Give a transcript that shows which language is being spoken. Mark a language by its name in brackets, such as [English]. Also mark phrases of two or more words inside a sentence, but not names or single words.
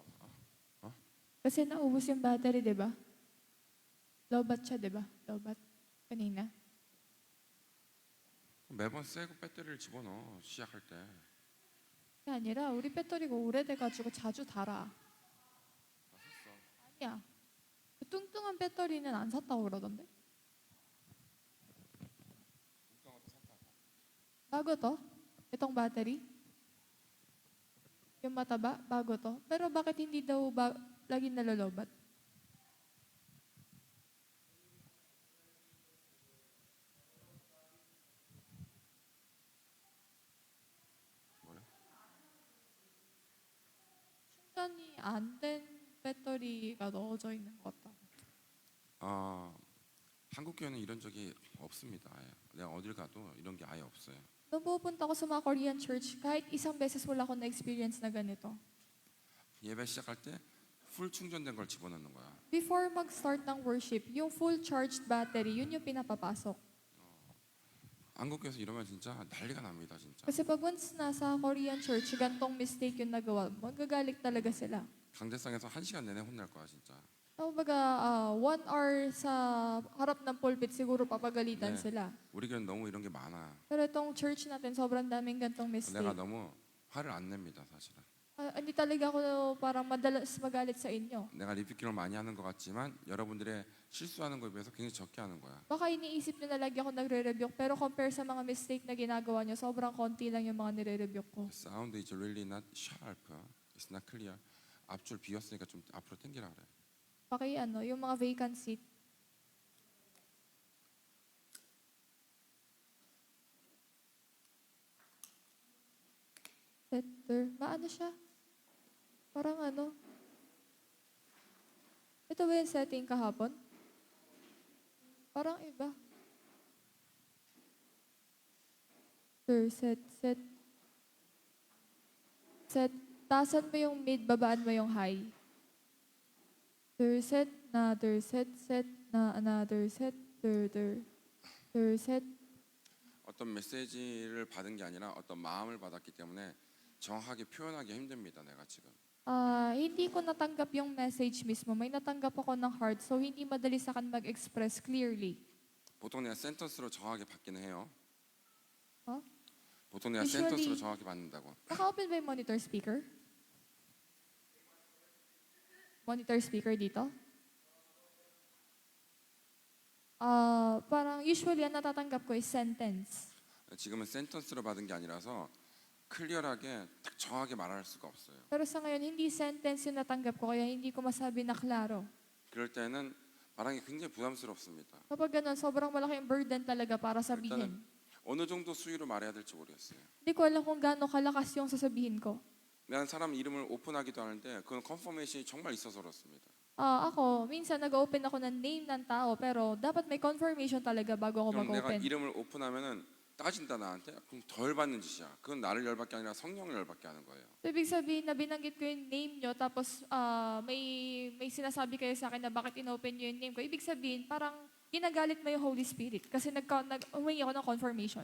[Filipino] kasi naubos yung battery, di ba? Lobat siya, di ba? Lobat. Kanina. [Korean] 매번 새 배터리를 집어넣어 시작할 때. 그게 아니라 우리 배터리가 오래돼가지고 자주 닳아. 나 샀어. 아니야. 그 뚱뚱한 배터리는 안 샀다고 그러던데? [Filipino] Bago to? Itong battery? Yung mataba? Bago to? Pero bakit hindi daw laging nalolobat? [Korean] 뭐래? 충전이 안 된 배터리가 넣어져 있는 것 같다. 한국 교회는 이런 적이 없습니다. 아예. 내가 어딜 가도 이런 게 아예 없어요. [Filipino] Nung pupunta ako sa mga [English] Korean church, [Filipino] kahit isang beses wala akong na-experience na ganito. [Korean] 예배 시작할 때 풀 충전된 걸 집어넣는 거야. [Filipino] Before mag-start ng worship, yung [English] full charged battery, [Filipino] yun yung pinapapasok. [Korean] 한국 교회에서 이러면 진짜 난리가 납니다, 진짜. [Filipino] Kasi pag once nasa [English] Korean church, [Filipino] gantong mistake yung nagawa, magagalit talaga sila. [Korean] 강대상에서 1시간 내내 혼날 거야, 진짜. [Filipino] Kumbaga, 1 hour sa harap ng pulpit, siguro papagalitan [Korean] 네. [Filipino] sila. [Korean] 우리 교회는 너무 이런 게 많아. [Filipino] Pero itong church natin, sobrang daming gantong [Korean] 내가 [Filipino] mistake. [Korean] 너무 화를 안 냅니다, 사실은. [Filipino] Hindi talaga ako parang madalas magalit sa inyo. [Korean] 내가 리피킹을 많이 하는 것 같지만 여러분들의 실수하는 거에 비해서 굉장히 적게 하는 거야. [Filipino] Baka iniisip nyo na lagi ako nagre-rebuke, pero compare sa mga mistake na ginagawa nyo, sobrang konti lang yung mga nire-rebuke ko. [English] The sound is really not sharp. It's not clear. [Korean] 앞줄 비었으니까 좀 앞으로 당기라 그래. [Filipino] Yung mga [English] vacant seat. [Filipino] Setter. Maano siya? Parang ano? Ito ba yung setting kahapon? Parang iba. Set. Set. Taasan mo yung mid, babaan mo yung high. [English] Set, another set, another set, set. [Korean] 어떤 메시지를 받은 게 아니라 어떤 마음을 받았기 때문에 정확하게 표현하기 힘듭니다. 내가 지금. [Filipino] Hindi ko natanggap yung message mismo. May natanggap ako ng heart, so hindi madali sa akin mag-express clearly. [Korean] 보통 내가 센턴스로 정확하게 받기는 해요. 보통 내가 Usually- 센턴스로 정확히 받는다고. [Filipino] Naka-open ba yung [English] monitor speaker? Monitor speaker dito? [Filipino] Parang usually ang natatanggap ko is sentence. [Korean] 지금은 센턴스로 받은 게 아니라서 클리어하게 딱 정확하게 말할 수가 없어요. [Filipino] Pero sa ngayon, hindi sentence yung natanggap ko, kaya hindi ko masabi na klaro. [Korean] 그럴 때는 말하기 굉장히 부담스럽습니다. [Filipino] Kapag ganun, sobrang malaking burden talaga para sabihin. [Korean] 일단은 어느 정도 수위로 말해야 될지 모르겠어요. [Filipino] Hindi ko alam kung gaano kalakas yung sasabihin ko. [Korean] 내가 사람 이름을 오픈하기도 하는데 그건 컨퍼메이션이 정말 있어서 그렇습니다. [Filipino] Ako, minsan nag-open ako ng name ng tao, pero dapat may confirmation talaga bago ako [Korean] 그럼 내가 [Filipino] mag-open. [Korean] 이름을 오픈하면은 따진다 나한테? 그럼 덜 받는 짓이야. 그건 나를 열받게 아니라 성령을 열받게 하는 거예요. [Filipino] So, ibig sabihin na binanggit ko yung name nyo, tapos may sinasabi kayo sa akin na bakit inopen nyo yung name ko. Ibig sabihin, parang ginagalit mo yung [English] Holy Spirit [Filipino] kasi humingi ako ng confirmation.